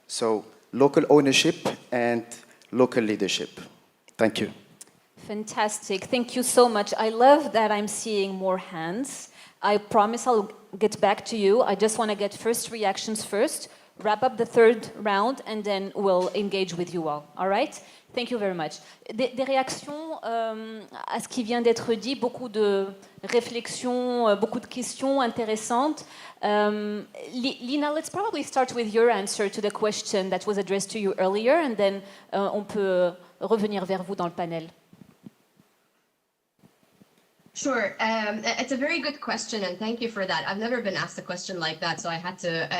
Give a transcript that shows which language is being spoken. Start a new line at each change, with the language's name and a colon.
English: So local ownership and local leadership. Thank you. Fantastic. Thank you so much. I love that I'm seeing more hands. I promise I'll get back to you. I just want to get first reactions first, wrap up the third round, and then we'll engage with you all right? Thank you very much.
French: Des réactions à ce qui vient d'être dit, beaucoup de réflexions, beaucoup de questions intéressantes.
English: Lina, let's probably start with your answer to the question that was addressed to you earlier, and then
French: on peut revenir vers vous dans le panel.
English: Sure. It's a very good question, and thank you for that. I've never been asked a question like that, so I had to.